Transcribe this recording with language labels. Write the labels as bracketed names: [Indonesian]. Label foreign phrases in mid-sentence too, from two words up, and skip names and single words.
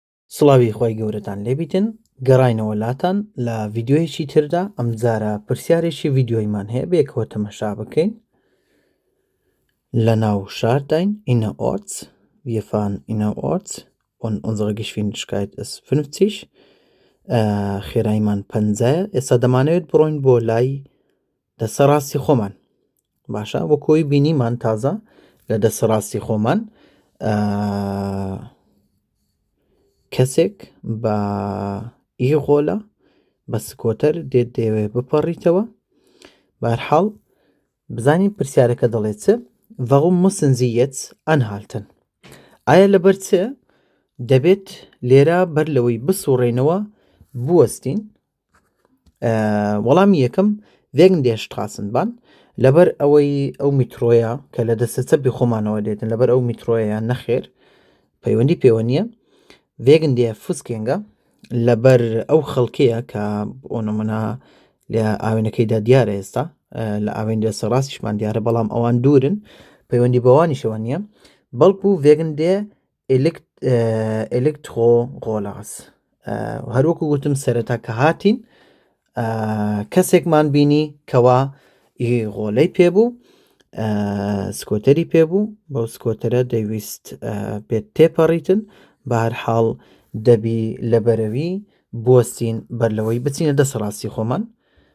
[Central Kurdish] سڵاوی خۆی گەورەتان لێبیتن گەڕاینەوە لاتان لە ڤیددیۆیەکی تردا ئەم جارە پرسیارێکی ڤیددیۆیمان هەیە بێکەوە تەمەشا بکەین لە ناو شارداین innerorts. [German] Wir fahren innerorts und unsere Geschwindigkeit ist 50 خێراییمان 50. [Central Kurdish] ئێستا دەمانەوێت بڕۆین بۆ لای دەسەڕاستی خۆمان. باشە وەکۆی بینیمان تازە لە دەسەڕاستی خۆمان کەسێک بە ئیغۆلە بە سکۆتەر دەیەوێ بپەڕیتەوە. بەهەرحاڵ بزانین پرسیارەکە دەڵێت چ [German] warum müssen Sie jetzt anhalten؟ [Central Kurdish] ئایا لەبەر چ دەبێت لێرە بەر لەوەی بسوڕێنەوە بوەستین؟ وەڵامی یەکەم [German] wegen der Straßenbahn [Central Kurdish] لەبەر ئەوەی ئەو میترۆیە کە لە دەسەچە بخۆمانەوە دێتن لەبەر ئەو میترۆیە نەخێر پەیوەندی پێوە نییە. [German] wegen der Fußgänger [Central Kurdish] لەبەر ئەو خەڵکەیە کە بۆ نمونە لە ئاوێنەکەیدا دیارە ئێستا لە ئاوێن دەسەڕاستیشمان دیارە بەڵام ئەوان دوورن پەیوەندی بەوانیشەوە نییە بەڵکو [German] wegen der [Central Kurdish] Elektrorollers هەروەکو گوتم سەرەتا کە هاتین کەسێکمان بینی کەوا ئیغۆلەی پێبوو سکۆتەری پێبوو بەو سکۆتەرە دەیویست بێت تێپەڕیتن. بەهەرحاڵ دەبی لەبەرەوی بوەستین بەر لەوەی بچینە دەسەڕاستی خۆمان.